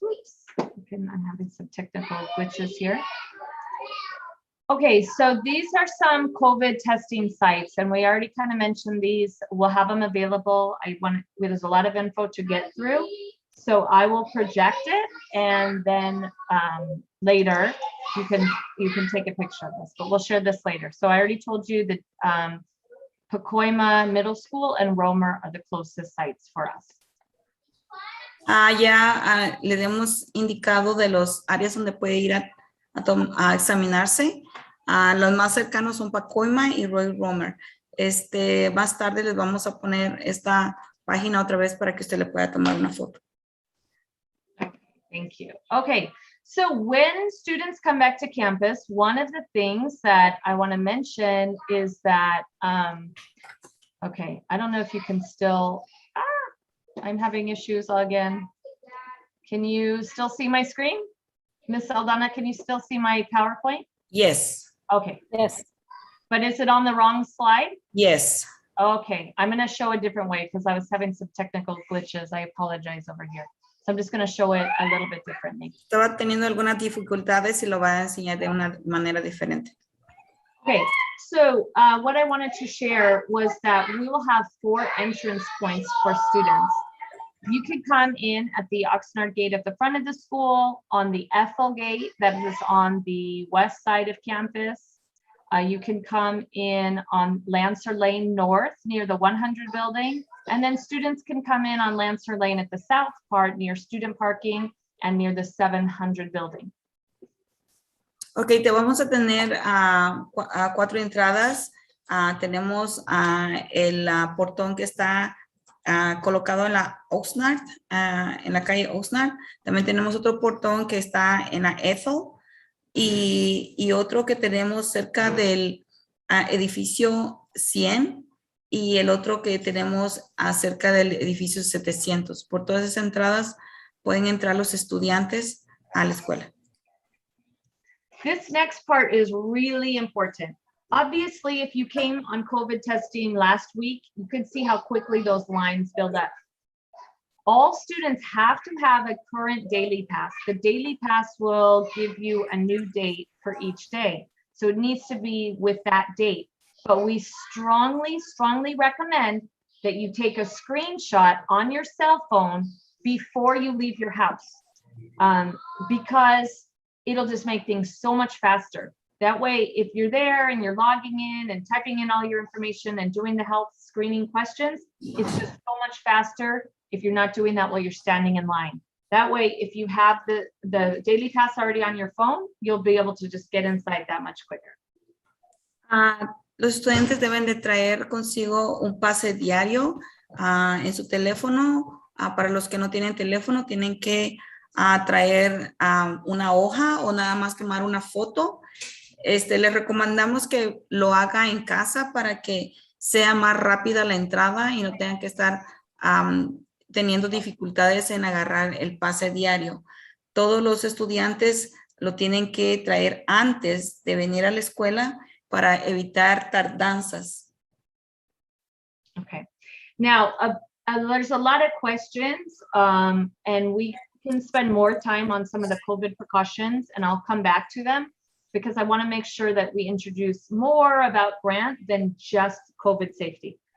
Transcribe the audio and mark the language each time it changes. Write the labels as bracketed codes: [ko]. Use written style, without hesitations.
[en] Whoops, okay, I'm having some technical glitches here. Okay, so these are some COVID testing sites, and we already kind of mentioned these. We'll have them available. There's a lot of info to get through. So I will project it, and then later you can take a picture of this, but we'll share this later. So I already told you that Pacoima Middle School and Romer are the closest sites for us. [es] Le hemos indicado de los áreas donde puede ir a examinarse. Los más cercanos son Pacoima y Roy Romer. Más tarde les vamos a poner esta página otra vez para que usted le pueda tomar una foto. [en] Okay, thank you. Okay, so when students come back to campus, one of the things that I want to mention is that, okay, I don't know if you can still, I'm having issues again. Can you still see my screen? Miss Aldana, can you still see my PowerPoint? Yes. Okay. Yes. But is it on the wrong slide? Yes. Okay, I'm going to show a different way because I was having some technical glitches. I apologize over here. So I'm just going to show it a little bit differently. [es] Estaba teniendo algunas dificultades y lo va a enseñar de una manera diferente. [en] Okay, so what I wanted to share was that we will have 4 entrance points for students. You can come in at the Oxnard gate at the front of the school, on the Ethel gate that is on the west side of campus. You can come in on Lancer Lane North near the 100 building, and then students can come in on Lancer Lane at the south part near student parking and near the 700 building. [es] Ok, te vamos a tener 4 entradas. Tenemos el portón que está colocado en la Oxnard, en la calle Oxnard. También tenemos otro portón que está en la Ethel y otro que tenemos cerca del edificio 100 y el otro que tenemos cerca del edificio 700. Por todas esas entradas pueden entrar los estudiantes a la escuela. [en] This next part is really important. Obviously, if you came on COVID testing last week, you could see how quickly those lines build up. All students have to have a current daily pass. The daily pass will give you a new date for each day. So it needs to be with that date. But we strongly, strongly recommend that you take a screenshot on your cell phone before you leave your house, because it'll just make things so much faster. That way, if you're there and you're logging in and typing in all your information and doing the health screening questions, it's just so much faster if you're not doing that while you're standing in line. That way, if you have the daily pass already on your phone, you'll be able to just get inside that much quicker. [es] Los estudiantes deben de traer consigo un pase diario en su teléfono. Para los que no tienen teléfono, tienen que traer una hoja o nada más tomar una foto. Les recomendamos que lo haga en casa para que sea más rápida la entrada y no tengan que estar teniendo dificultades en agarrar el pase diario. Todos los estudiantes lo tienen que traer antes de venir a la escuela para evitar tardanzas. [en] Okay. Now, there's a lot of questions, and we can spend more time on some of the COVID precautions, and I'll come back to them because I want to make sure that we introduce more about Grant than just COVID safety.